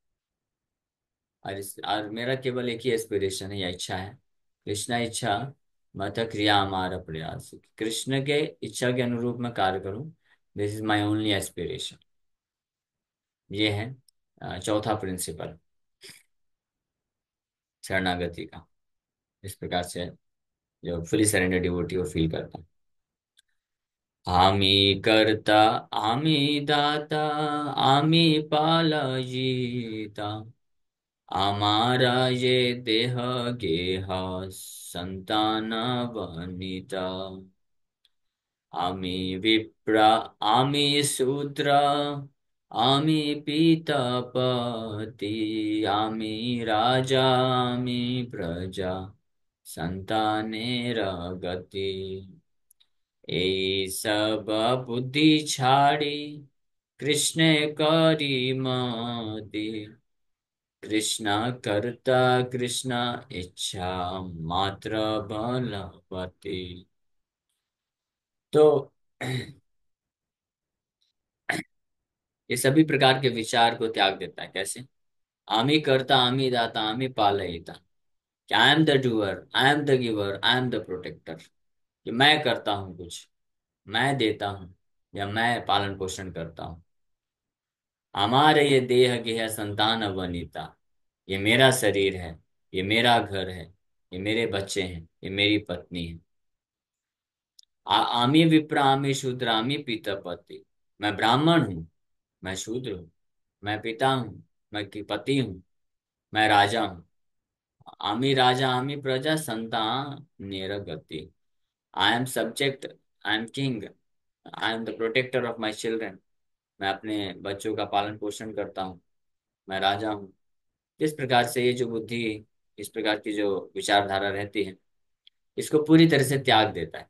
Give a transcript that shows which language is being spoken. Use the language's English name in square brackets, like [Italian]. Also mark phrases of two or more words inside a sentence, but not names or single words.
[Hindi] और मेरा केवल एक ही एस्पिरेशन है या इच्छा है, कृष्णा इच्छा मत क्रिया हमारा प्रयास, कृष्ण के इच्छा के अनुरूप मैं कार्य करूं। [English] this is my only aspiration. [Hindi] ये है चौथा प्रिंसिपल शरणागति का। इस प्रकार से जो [English] fully surrender devotee [Hindi] वो फील करता है। [Bangla] আমি কর্তা আমি দাতা আমি পালয়িতা, [Hindi] हमारा ये देह गेह संतान बनिता। [Bangla] আমি বিপ্রা আমি শূদ্র আমি পীতপতি, আমি রাজা আমি প্রজা সন্তানের গতি। এই সব বুদ্ধি ছাড়ি কৃষ্ণে করি মতি, কৃষ্ণ কর্তা কৃষ্ণ ইচ্ছা মাত্র বলবতী। [Hindi] तो ये सभी प्रकार के विचार को त्याग देता है। कैसे? [Bangla] আমি কর্তা আমি দাতা আমি পালয়িতা, [Hindi] कि [English] I am the doer I am the giver I am the protector, [Hindi] कि मैं करता हूँ कुछ, मैं देता हूँ या मैं पालन पोषण करता हूँ। हमारे ये देह गेह संतान वनिता, ये मेरा शरीर है, ये मेरा घर है, ये मेरे बच्चे हैं, ये मेरी पत्नी है। [Bangla] আমি বিপ্র আমি শূদ্র আমি পিতা পতি, [Hindi] मैं ब्राह्मण हूँ, मैं शूद्र हूँ, मैं पिता हूँ, मैं की पति हूँ, मैं राजा हूँ। [Bangla] আমি রাজা আমি প্রজা সন্তান নিরগতি, [English] I am subject, I am king, I am the protector of my children. [Hindi] मैं अपने बच्चों का पालन पोषण करता हूँ, मैं राजा हूँ। इस प्रकार से ये जो बुद्धि, इस प्रकार की जो विचारधारा रहती है, इसको पूरी तरह से त्याग देता है।